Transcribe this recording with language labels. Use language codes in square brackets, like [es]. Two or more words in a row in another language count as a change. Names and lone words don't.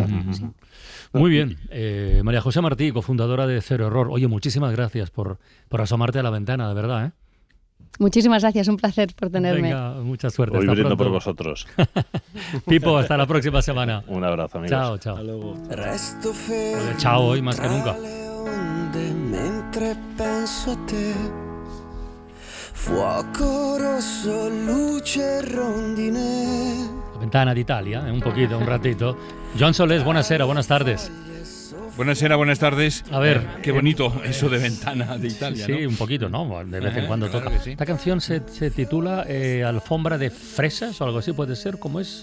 [es] Sí. Muy bien. María José Martí, cofundadora de Cero Error. Oye, muchísimas gracias por asomarte a la ventana, de verdad, ¿eh? Muchísimas gracias, un placer por tenerme. Venga, mucha suerte. Hoy hasta brindo pronto por vosotros. Pipo, hasta la próxima semana. Un abrazo, amigos. Ciao. [it] Resto fermo [es] Oye, ciao hoy más que nunca. [it] Mentre penso a te, fuoco rosso, luce rondine. [es] La ventana d'Italia, un poquito, un ratito. Joan Solés, buonasera, buenas tardes. Buenas tardes. A ver, qué bonito eso de ventana de Italia, sí, ¿no? Un poquito, ¿no? De vez en cuando claro toca. sí. Esta canción se titula Alfombra de Fresas o algo así, puede ser, ¿cómo es?